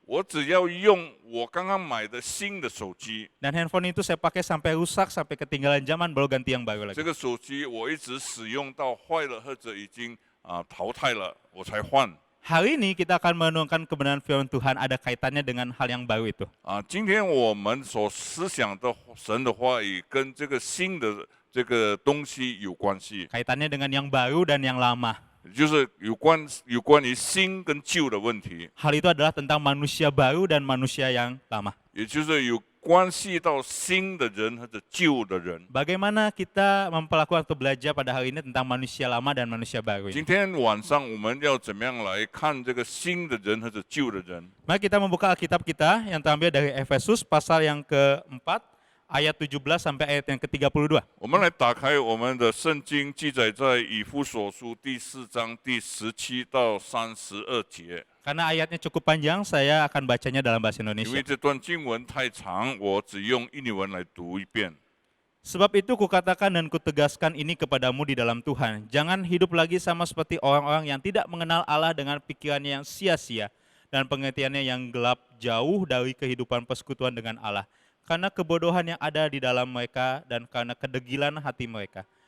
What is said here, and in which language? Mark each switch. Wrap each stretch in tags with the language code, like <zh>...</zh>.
<zh>我只要用我刚刚买的新的手机。</zh> <id>Dan handphone itu saya pakai sampai rusak, sampai ketinggalan zaman, baru ganti yang baru</id> <zh>这</zh> <id>lagi.</id> <zh>个手机我一直使用到坏了或者已经淘汰了，我才换。</zh> <id>Hari ini kita akan merenungkan kebenaran firman Tuhan ada kaitannya dengan hal yang baru itu.</id> <zh>今天我们所思想的神的话语跟这个新的这个东西有关系，</zh> <id>Kaitannya dengan yang baru dan yang lama.</id> <zh>就是有关于新跟旧的问题，</zh> <id>Hal itu adalah tentang manusia baru dan manusia yang lama.</id> <zh>也就是有关系到新的人或者旧的人。</zh> <id>Bagaimana kita memperlakukan atau belajar pada hari ini tentang manusia lama dan manusia baru</id> <zh>今</zh> <id>ini?</id> <zh>天晚上我们要怎么样来看这个新的人或者旧的人？</zh> <id>Mari kita membuka Alkitab kita yang terambil dari Efesus pasal yang keempat, ayat 17 sampai ayat yang ke-32.</id> <zh>我们来打开我们的圣经，记载在以弗所书第4章第17到32节。</zh> <id>Karena ayatnya cukup panjang, saya akan bacanya dalam bahasa</id> <zh>因为</zh> <id>Indonesia.</id> <zh>这段经文太长，我只用印尼文来读一遍。</zh> <id>Sebab itu kukatakan dan kutegaskan ini kepadamu di dalam Tuhan. Jangan hidup lagi sama seperti orang-orang yang tidak mengenal Allah dengan pikirannya yang sia-sia dan pengertiannya yang gelap jauh dari kehidupan persekutuan dengan Allah. Karena kebodohan yang ada di dalam mereka dan karena kedegilan hati mereka.</id>